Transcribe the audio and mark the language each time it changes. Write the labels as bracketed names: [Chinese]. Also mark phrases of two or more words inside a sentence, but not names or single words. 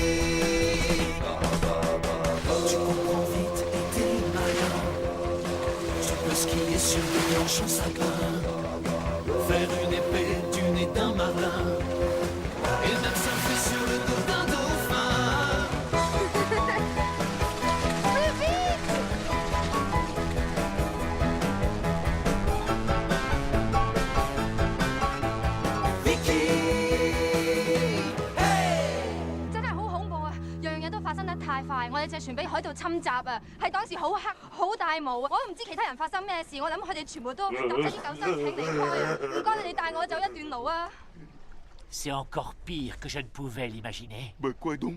[French] Tu comprends vite et t'es malin. Tu peux skier sur des planches en sapin, faire une épée du nez d'un marin, et même surfer sur le dos d'un dauphin. Plus vite! Vicky! Hey! [Cantonese] 真係好恐怖啊！樣嘢都發生得太快，我哋隻船俾海盜侵襲啊！係當時好黑、好大霧啊！我都唔知其他人發生咩事，我諗佢哋全部都揼咗啲救生艇離開啊！唔該，你哋帶我走一段路啊！ [French] C'est encore pire que je ne pouvais l'imaginer. Bah quoi donc?